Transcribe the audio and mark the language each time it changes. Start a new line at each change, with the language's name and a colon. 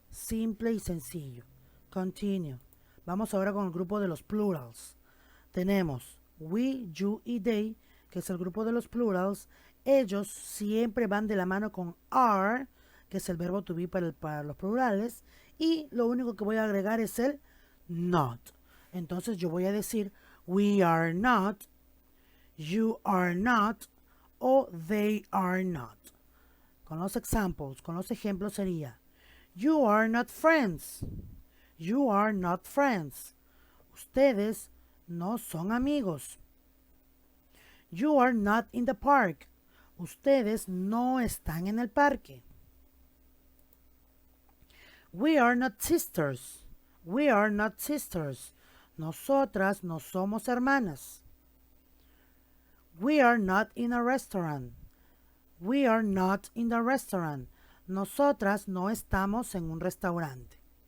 Spanish: Simple y sencillo. Continue. Vamos ahora con el grupo de los plurals. Tenemos we, you y they, que es el grupo de los plurals. Ellos siempre van de la mano con are que es el verbo to be para los plurales, y lo único que voy a agregar es el not. Entonces yo voy a decir
English: we are not, you are not o they are not. Con los examples,
Spanish: con los ejemplos sería
English: you are not friends, you are not friends.
Spanish: Ustedes no son amigos.
English: You are not in the park.
Spanish: Ustedes no están en el parque.
English: We are not sisters. We are not sisters.
Spanish: Nosotras no somos hermanas.
English: We are not in a restaurant. We are not in the restaurant.
Spanish: Nosotras no estamos en un restaurante.